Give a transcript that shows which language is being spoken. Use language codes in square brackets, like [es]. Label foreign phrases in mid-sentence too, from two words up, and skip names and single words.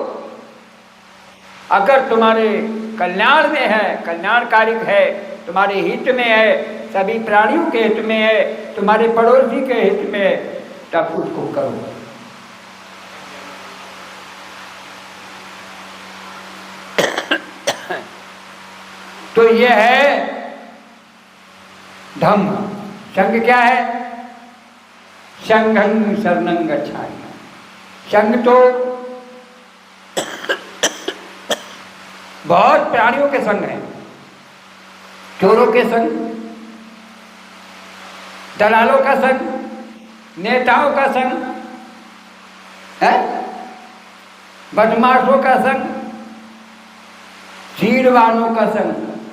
[hi] अगर तुम्हारे कल्याण में है, कल्याणकारी है, तुम्हारे हित में है, सभी प्राणियों के हित में है, तुम्हारे पड़ोसी के हित में है, तब उसको करो। तो ये है धम्म। संघ क्या है? [pi] संघं शरणं गच्छामि। [hi] संघ तो बहुत प्राणियों के संग है। चोरों के संग, दलालों का संग, नेताओं का संग है, बदमाशों का संग, चीड़वानों का संग।